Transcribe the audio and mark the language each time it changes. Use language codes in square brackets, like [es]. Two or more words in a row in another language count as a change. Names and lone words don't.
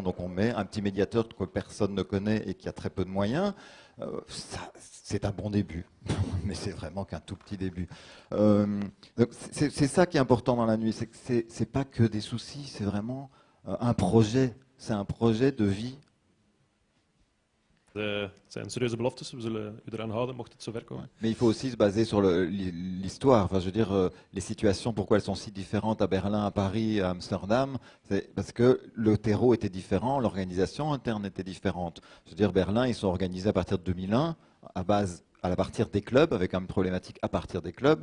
[fr] Donc on met un petit médiateur que personne ne connaît et qui a très peu de moyens. C'est un bon début, mais c'est vraiment qu'un tout petit début. Donc c'est ça qui est important dans la nuit, c'est que c'est pas que des soucis, c'est vraiment un projet. C'est un projet de vie. [nl] Het zijn serieuze beloftes, we zullen u eraan houden mocht het zover [fr] Ouais. [nl] komen. [fr] Mais il faut aussi se baser sur l'histoire. Enfin, je veux dire, les situations, pourquoi elles sont si différentes à Berlin, à Paris, à Amsterdam, c'est parce que le terreau était différent, l'organisation interne était différente. Je veux dire, Berlin, ils sont organisés à partir de 2001, à partir des clubs, avec une problématique à partir des clubs.